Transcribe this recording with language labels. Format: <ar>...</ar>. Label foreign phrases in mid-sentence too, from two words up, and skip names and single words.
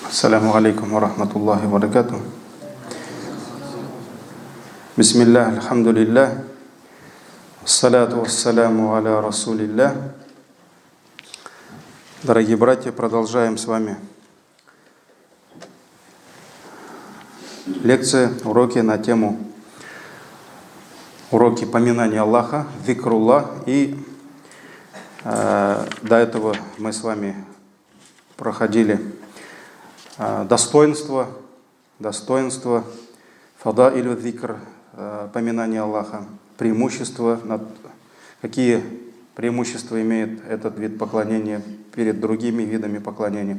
<ar>السلام عليكم ورحمة الله وبركاته. بسم الله، الحمد لله. الصلاة والسلام على رسول الله.</ar> <ru>Дорогие братья, продолжаем с вами лекции, уроки на тему уроки поминания Аллаха, зикруллах. И до этого мы с вами проходили достоинство,</ru> <ar>فضائل الذكر,</ar> <ru>поминание Аллаха, преимущества, какие преимущества имеет этот вид поклонения перед другими видами поклонения.</ru>